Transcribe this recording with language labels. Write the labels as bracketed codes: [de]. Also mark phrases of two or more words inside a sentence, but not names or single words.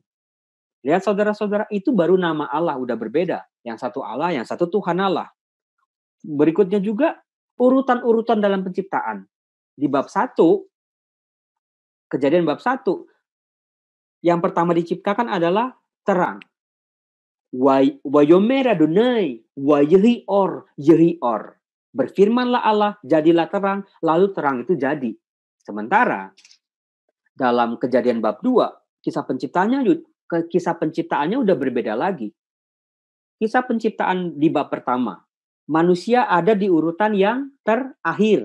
[id] Lihat saudara-saudara, itu baru nama Allah udah berbeda. Yang satu Allah, yang satu Tuhan Allah. Berikutnya juga urutan-urutan dalam penciptaan. Di bab 1, Kejadian bab 1, yang pertama diciptakan adalah terang. [he] ויאמר אדוני, ויהי אור. [id] Berfirmanlah Allah, jadilah terang, lalu terang itu jadi. Sementara dalam Kejadian bab 2, kisah penciptaannya udah berbeda lagi. Kisah penciptaan di bab pertama, manusia ada di urutan yang terakhir.